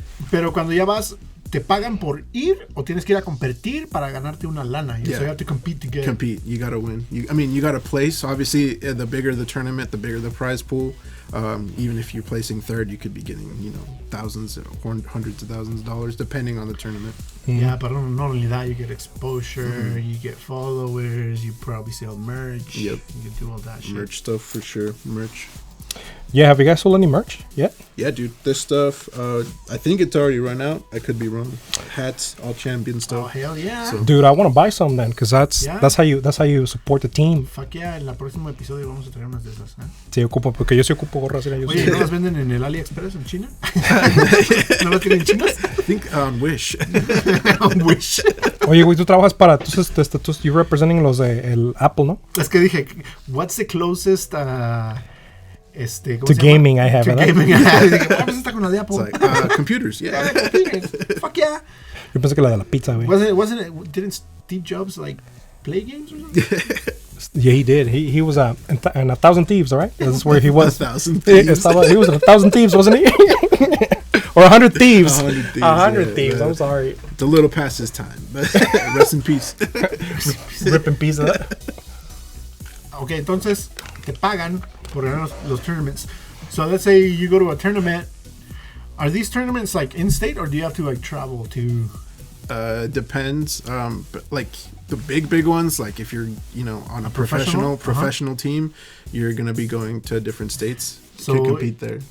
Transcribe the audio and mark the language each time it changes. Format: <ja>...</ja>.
<es>Pero cuando ya vas, ¿te pagan por ir o tienes que ir a competir para ganarte una lana?</es> <en>So you have to compete to get. Compete. You gotta win. You gotta place. Obviously, the bigger the tournament, the bigger the prize pool. Even if you're placing third, you could be getting thousands or hundreds of thousands of dollars depending on the tournament. Yeah, but not only that, you get exposure, you get followers, you probably sell merch. Yep. You can do all that shit. Merch stuff for sure. Merch. Yeah, have you guys sold any merch yet? Yeah, dude. This stuff, I think it's already run out. I could be wrong. Hats, all champion stuff. Oh, hell yeah. So, Dude, I want to buy some then, because that's how you support the team. Fuck yeah,</en> <es>en el próximo episodio vamos a traer unas de esas. Sí, porque yo sí ocupo gorras. Oye, ¿no las venden en el AliExpress en China? ¿No las tienen chinas?</es> <en>I think on Wish. On Wish.</en> <es>Oye, güey, tú trabajas para...</es> <en>You're representing</en> <es>los de el Apple, ¿no? Es que dije,</es> <en>what's the closest... to gaming I have,</en> <es>¿verdad?</es> <en>Gaming I have.</en> <es>Dije, pues está con la de Apple.</es> <en>It's like, computers, yeah. Computers. Fuck yeah.</en> <es>Yo pensé que la de la pizza, güey.</es> <en>Didn't Steve Jobs like play games or something? Yeah, he did. He was in 1,000 Thieves, all right? That's where he was. 1,000 Thieves. He was in 1,000 Thieves, wasn't he? Or 100 Thieves. 100 Thieves. Yeah. I'm sorry. It's a little past his time, but rest in peace. Rip in peace.</en> <es>Okay, entonces te pagan por ganar los tournaments.</es> <en>So let's say you go to a tournament. Are these tournaments like in-state, or do you have to like travel to? Depends. But like the big ones, like if you're on a professional team, you're gonna be going to different states to compete there.</en>